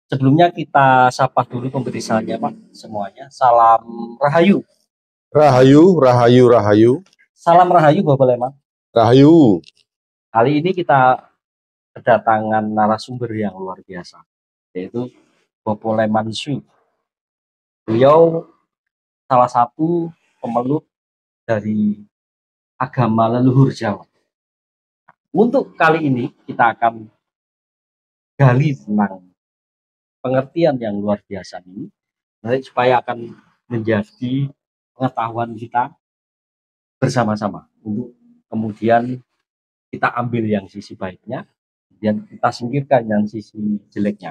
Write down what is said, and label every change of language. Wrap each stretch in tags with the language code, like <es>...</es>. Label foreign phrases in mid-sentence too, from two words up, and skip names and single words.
<id>Sebelumnya kita sapa dulu pemerisaannya Pak semuanya. Salam Rahayu. Rahayu, Rahayu, Rahayu. Salam Rahayu Bapak Leman. Rahayu. Kali ini kita kedatangan narasumber yang luar biasa, yaitu Bapak Leman Su. Beliau salah satu pemeluk dari agama leluhur Jawa. Untuk kali ini kita akan gali tentang pengertian yang luar biasa ini, supaya akan menjadi pengetahuan kita bersama-sama untuk kemudian kita ambil yang sisi baiknya dan kita singkirkan yang sisi jeleknya.</id>